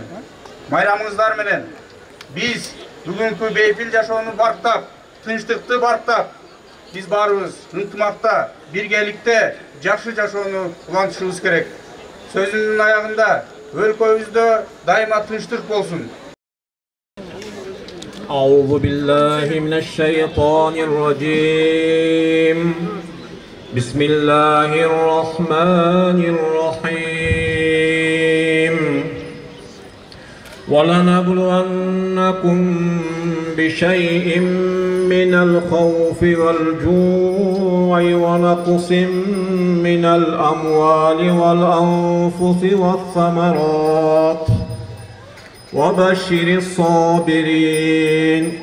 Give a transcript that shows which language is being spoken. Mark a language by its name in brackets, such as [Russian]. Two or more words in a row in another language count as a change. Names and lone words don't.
[Kyrgyz] Майрамыңыздар менен биз бүгүнкү бейпил жашоону барктап, тынчтыкты барктап, биз баарыбыз ынтымакта, биргеликте жакшы жашоону улантышыбыз керек. Сөзүмдүн аягында өлкөбүздө дайыма тынчтык болсун. [Arabic] أعوذ بالله من الشيطان الرجيم بسم الله الرحمن الرحيم ولنبلونكم بشيء من الخوف والجوع ونقص من الأموال والأنفس والثمرات وبشر الصابرين